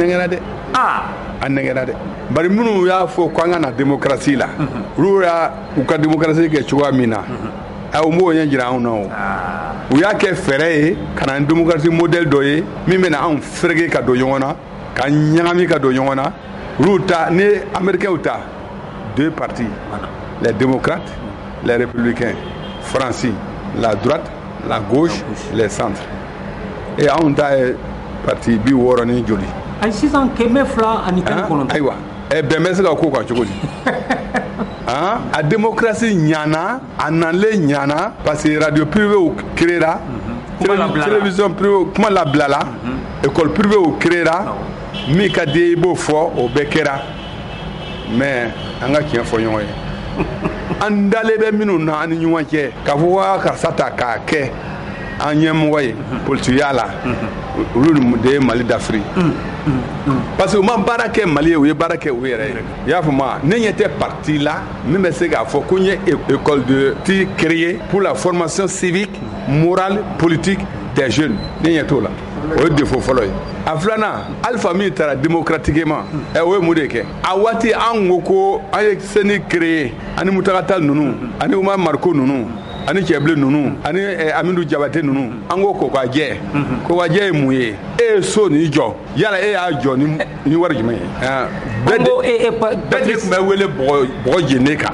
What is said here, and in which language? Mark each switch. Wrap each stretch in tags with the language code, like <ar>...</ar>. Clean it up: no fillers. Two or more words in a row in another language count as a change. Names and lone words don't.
<bm>nɛgɛra dɛ an nɛgɛra dɛ bari minnu y'a fɔ ko an ka na démocratie la olu y'u ka démocratie kɛ cogoya min na o m'o ɲɛ jira anw na o u y'a kɛ fɛɛrɛ ye ka na</bm> <fr>démocratie modèle</fr> <bm>dɔ ye min bɛna anw ferege ka don ɲɔgɔn na ka ɲagami ka don ɲɔgɔn na olu ta ni américains ta</bm> <fr>deux partis les démocrates les républicains francis la droite la gauche les centres et</fr> <bm>anw ta ye parti 60 ni joli ay sisan kɛmɛ 2 ani 19 ayiwa bɛn bɛ se ka ko kan cogo di a démocratie ɲana a nalen ɲana parce que</bm> <fr>radio privé créera télévision privé</fr> <bm>kuma labilala</bm> <fr>école privé créera</fr> <bm>min ka di i b'o fɔ o bɛɛ kɛra mais an ka tiɲɛ fɔ ɲɔgɔn ye an dalen bɛ minnu na ani ɲɔgɔn cɛ k'a fɔ ko karisa ta k'a kɛ an ɲɛmɔgɔ ye politigiya la olu de ye Mali dafiri</bm> <fr>parce que</fr> <bm>u ma baara kɛ Mali ye u ye baara kɛ u yɛrɛ ye i y'a faamu ne ɲɛ tɛ parti la min bɛ se k'a fɔ ko n ye</bm> <fr>école de tir créée pour la formation civique morale politique des jeunes</fr> <bm>ne ɲɛ t'o la o ye défaut fɔlɔ ye a filanan Alpha min taara démocratiquement o ye mun de kɛ a waati an ko ko an ye CENI créé ani Mutakata Tall ninnu ani Umar Mariko ninnu ani Cɛbilen ninnu ani Amindu Jabate ninnu an ko kokajɛ kokajɛ ye mun ye e ye so ni jɔ yala e y'a jɔ ni wari jumɛn ye bɛɛ de tun bɛ wele bɔgɔ jenne kan</bm>